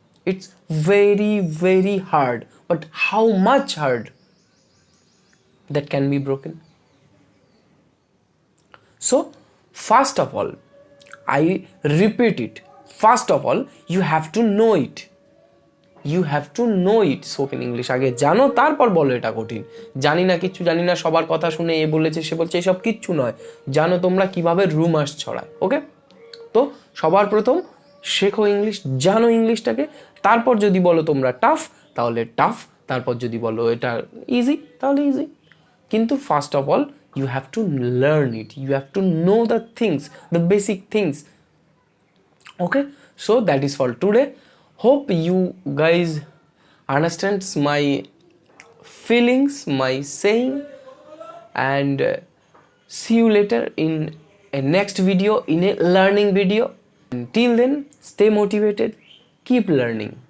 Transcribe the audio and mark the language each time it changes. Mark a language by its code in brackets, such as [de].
[en] It's very very hard, but how much hard that can be broken. So first of all, I repeat it, first of all you have to know it, you have to know it spoken English. [bn] আগে জানো তারপর বলো এটা কঠিন। জানি না, কিচ্ছু জানি না, সবার কথা শুনে এ বলেছে সে বলছে, এসব কিচ্ছু নয়। জানো তোমরা কিভাবে রুমার্স ছড়ায়। ওকে, তো সবার প্রথম শেখো ইংলিশ, জানো ইংলিশটাকে, তারপর যদি বলো তোমরা টাফ, তাহলে টাফ, তারপর যদি বলো এটা ইজি তাহলে ইজি, কিন্তু first of all [en] you have to learn it, you have to know the things, the basic things. Okay, so that is for today. Hope you guys understands my feelings, my saying, and see you later in a next video, in a learning video. Until then, stay motivated, keep learning.